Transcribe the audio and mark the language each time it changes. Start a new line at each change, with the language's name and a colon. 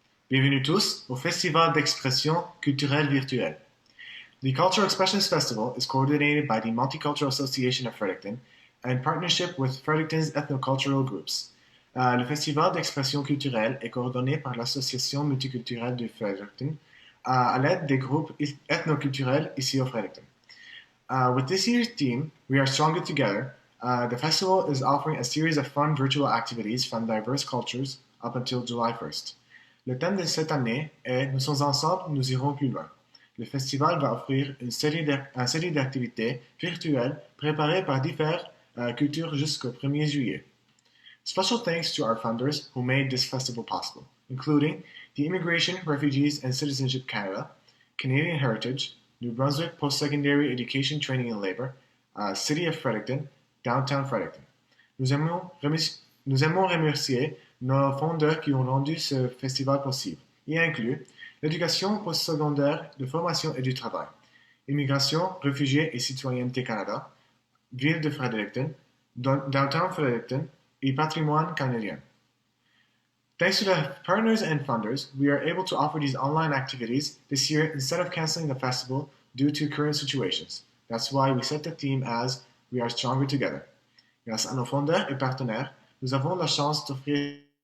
French: Bienvenue tous au Festival d'expression culturelle virtuelle.
English: The Cultural Expressions Festival is coordinated by the Multicultural Association of Fredericton in partnership with Fredericton's ethnocultural groups.
French: Le Festival d'expression culturelle est coordonné par l'Association multiculturelle de Fredericton à l'aide des groupes ethnoculturels ici au Fredericton.
English: With this year's theme, We Are Stronger Together, the festival is offering a series of fun virtual activities from diverse cultures up until July 1st.
French: Le thème de cette année est Nous sommes ensemble, nous irons plus loin. Le festival va offrir une série d'activités virtuelles préparées par diverses cultures jusqu'au 1er juillet.
English: Special thanks to our funders who made this festival possible, including the Immigration, Refugees and Citizenship Canada, Canadian Heritage, New Brunswick Post-Secondary Education Training and Labor, City of Fredericton, Downtown Fredericton.
French: Nous aimons remercier nos fondeurs qui ont rendu ce festival possible. Il inclut l'éducation postsecondaire de formation et du travail, Immigration, Réfugiés et Citoyenneté Canada, Ville de Fredericton, Downtown Fredericton et Patrimoine canadien.
English: Thanks to the partners and funders, we are able to offer these online activities this year instead of canceling the festival due to current situations. That's why we set the theme as We Are Stronger Together.
French: Grâce à nos fondeurs et partenaires, nous avons la chance d'offrir